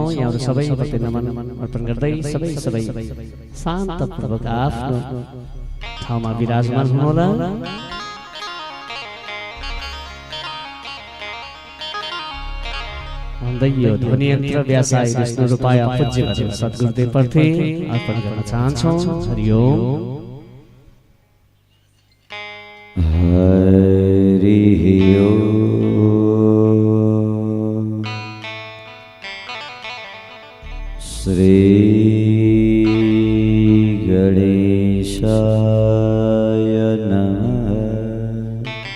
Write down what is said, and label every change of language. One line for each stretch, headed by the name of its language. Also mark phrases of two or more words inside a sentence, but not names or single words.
Nepali: यहाँहरू सबैप्रति नमन अर्पण गर्दै सबै शान्तपूर्वक आफ्नो ठाउँमा विराजमान हुनुहोला। भन्दै यो ध्वनि यन्त्र
Sanskrit: व्यासाय विष्णु रूपाय
Nepali: पूज्य सद्गुरुदेवप्रति अर्पण गर्न चाहन्छौँ।
Sanskrit: हरि ओम। हरि ओम। श्री गणेशाय नमः।